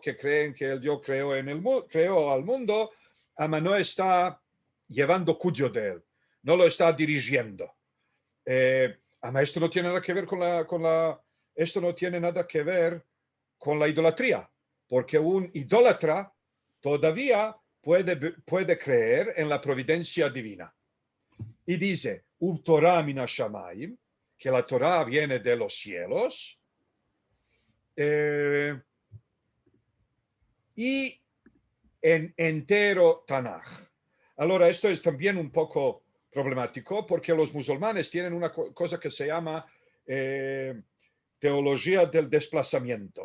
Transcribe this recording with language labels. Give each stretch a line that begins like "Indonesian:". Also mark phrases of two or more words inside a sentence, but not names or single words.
Spanish: Que creen que el Dios creó al mundo, ama no está llevando cuyo de él, no lo está dirigiendo. Ama esto no tiene nada que ver esto no tiene nada que ver con la idolatría, porque un idólatra todavía puede creer en la providencia divina. Y dice,
Hebrew: תורה מן השמים,
Spanish: que la Torah viene de los cielos, y en entero Tanaj. Ahora, esto es también un poco problemático porque los musulmanes tienen una cosa que se llama teología del desplazamiento.